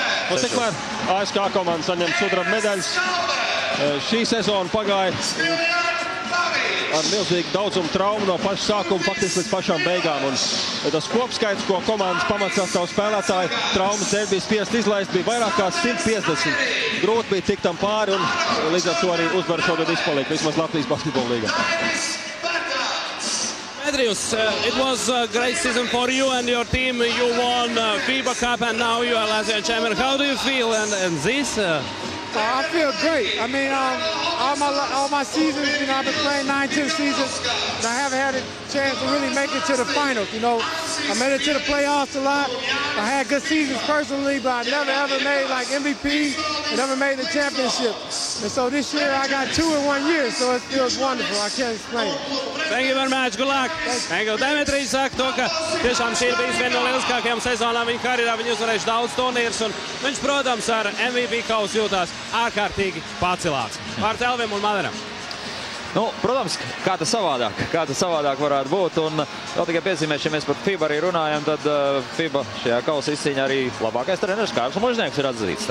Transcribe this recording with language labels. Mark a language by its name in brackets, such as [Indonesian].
[Latvian] Un tikmēr ASK komanda saņem sudraba medaļas. Šī sezona pagāja ar milzīgu daudzumu traumu no paša sākuma faktiski līdz pašām beigām. Un tas kopskaits, ko komandas pamatsastāv spēlētāji traumas dēļ bija spiest izlaist, bija vairāk kā 150. Grūti bija tikt tam pāri un līdz ar to arī uzvaru šogad izpaliek vismaz Latvijas basketbola līgā. [English] Edrijus, it was a great season for you and your team. You won FIBA Cup and now you are Latvian champion. How do you feel and this? I feel great. I mean, all my seasons, I've been playing 9-10 seasons, and I haven't had a chance to really make it to the finals. I made it to the playoffs a lot. I had good seasons personally, but I never ever made like MVP and never made the championship. And so this year I got 2 in 1 year, so it feels wonderful. I can't explain it. Thank you very much. Good luck. Thank you. [Latvian] Demetrijs saka to, ka tiešām šī ir bijis viena no lieliskākajām sezonām viņa karjerā. Viņa uzvarējuši daudz turnīrus, un viņš, protams, ar MVP kausu jūtās ārkārtīgi pacelāts. Vārds Elvim un Madaram. Nu, protams, kā tas savādāk varētu būt. Un vēl tikai piezīmēs, ja mēs par FIBA arī runājam, tad FIBA šajā kausa izcīņā arī labākais treneris Kārlis Mužnieks ir atzīts.